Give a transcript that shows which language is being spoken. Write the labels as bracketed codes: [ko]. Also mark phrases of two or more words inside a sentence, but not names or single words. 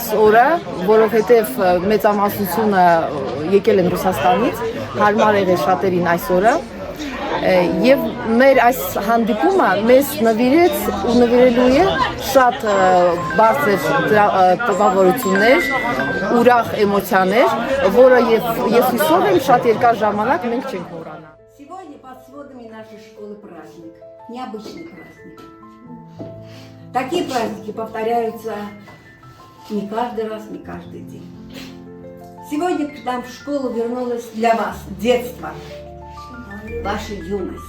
[hy] օրը, որովհետև մեծամասնությունը եկել են Ռուսաստանից, հարմար եղել շատերին այս օրը, եւ մեր այս հանդիպումը մեզ նվիրեց ու նվիրելու է շատ բարձր տպավորություններ, ուրախ էմոցիաներ, որը ես հուսով եմ շատ երկար ժամանակ մենք չենք մոռանա։ [ru] Сегодня под сводами нашей школы праздник, необычный праздник. Такие праздники повторяются не каждый раз, не каждый день. Сегодня к нам в школу вернулось для вас детство, ваша юность.